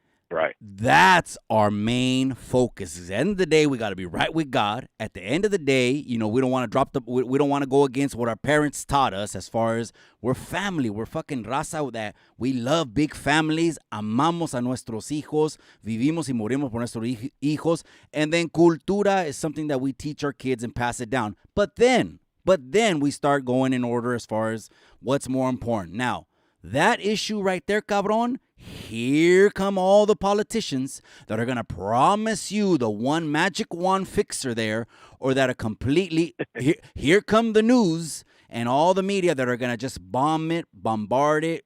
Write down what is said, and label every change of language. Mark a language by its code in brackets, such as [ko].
[en] Right. That's our main focus. At the end of the day, we got to be right with God. At the end of the day, we don't want to we don't want to go against what our parents taught us as far as we're family. We're fucking raza that we love big families. [es] Amamos a nuestros hijos. Vivimos y morimos por nuestros hijos. [en] And then cultura is something that we teach our kids and pass it down. But then we start going in order as far as what's more important. Now, that issue right there, cabron, here come all the politicians that are going to promise you the one magic wand fixer there, or that are completely, here come the news and all the media that are going to just bomb it, bombard it.